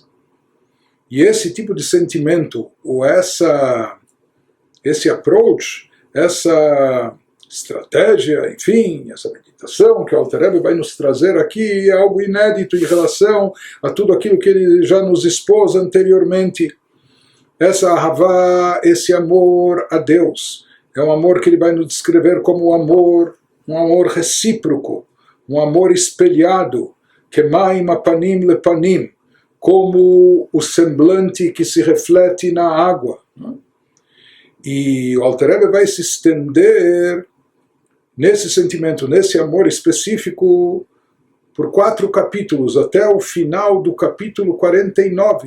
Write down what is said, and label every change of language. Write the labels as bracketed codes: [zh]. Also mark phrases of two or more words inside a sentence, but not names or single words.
[pt] E esse tipo de sentimento, ou esse approach, essa estratégia, enfim, essa meditação que o Alter Rebbe vai nos trazer aqui é algo inédito em relação a tudo aquilo que ele já nos expôs anteriormente. Essa ahavá, esse amor a Deus, é um amor que ele vai nos descrever como um amor recíproco, um amor espelhado, [he] כמים הפנים לפנים, [pt] como o semblante que se reflete na água. E o Alter Rebbe vai se estender nesse sentimento, nesse amor específico, por 4 capítulos, até o final do capítulo 49.